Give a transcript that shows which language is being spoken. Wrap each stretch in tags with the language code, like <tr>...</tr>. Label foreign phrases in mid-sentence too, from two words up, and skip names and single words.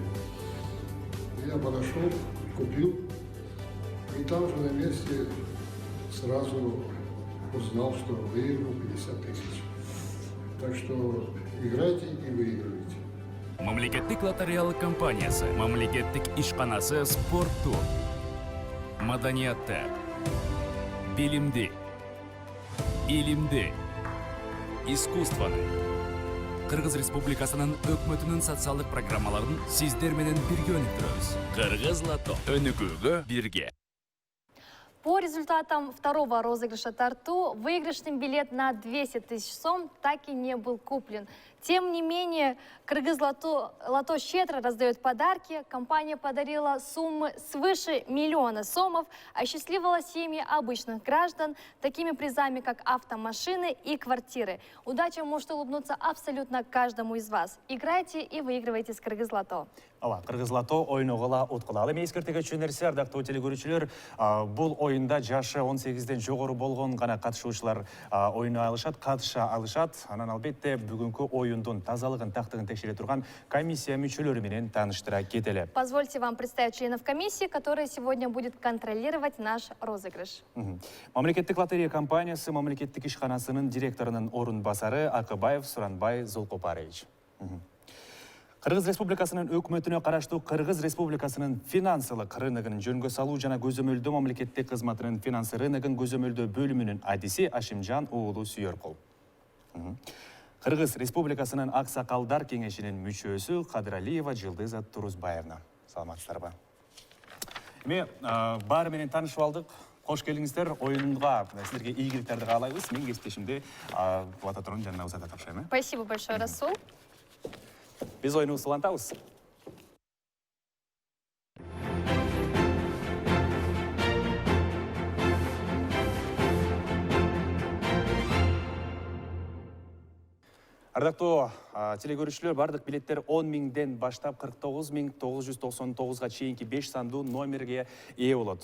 <ru>Я подошел, купил, и там же на месте сразу узнал, что выиграл 50 000. Так что играйте и выигрывайте.</ru> <ky>Мамлекеттик лотереялык компаниясы, мамлекеттик ишканасы спортту, маданиятта, билимди, илимди, искусстваны. Кыргыз Республикасынын өкмөтүнүн социалдык программаларын сиздер менен бирге өнүктүрөбүз. Кыргыз Лото өнүгүүгө бирге.</ky> <ru>По результатам второго розыгрыша Тарту выигрышный билет на 200 тысяч сом так и не был куплен. Тем не менее, Кыргыз Лото щедро раздает подарки. Компания подарила суммы свыше 1 миллиона сомов, осчастливила семьи обычных граждан такими призами, как автомашины и квартиры. Удача может улыбнуться абсолютно каждому из вас. Играйте и выигрывайте с Кыргыз Лото.</ru> <ky>Ава, Кыргыз Лото ойногула уткулалы. Мейскертеге чөнерсе, ардактуу телекөрүүчүлөр, бул оюнда жашы 18ден жогору болгон гана катышуучулар ойнай алышат, катыша алышат. Анан албетте бүгүнкү оюндун тазалыгын, тактыгын текшере турган комиссия мүчөлөрү менен тааныштыра кетели.</ky> <ru>Позвольте вам представить членов комиссии, которые сегодня будет контролировать наш розыгрыш.</ru> <ky>Мамлекеттик лотерея компаниясы мамлекеттик ишканасынын директорунун орун басары Акыбаев Суранбай Зулкопарович. Кыргыз Республикасынын өкмөтүнө караштуу Кыргыз Республикасынын финансылык рыногун жөнгө салуу жана көзөмөлдөө мамлекеттик кызматынын финансы рыногун көзөмөлдөө бөлүмүнүн адиси Ашимжан уулу Сүйөркул. Кыргыз Республикасынын Аксакалдар кеңешинин мүчөсү Кадыралиева Жылдыза Турузбаевна. Саламатсыздарбы. Эми баары менен таанышып алдык. Кош келиңиздер. Оюнга силерге ийгиликтерди каалайбыз. Мен кесиптешимди Лототронун жанына узата тапшырайм.</ky> <ru>Спасибо большое, Расул.</ru> <ky>Биз оюнубузду улантабыз. Ардактуу телекөрүүчүлөр, бардык билеттер 10 миңден баштап 49.999 чейинки 5 сандуу номерге ээ болот.</ky>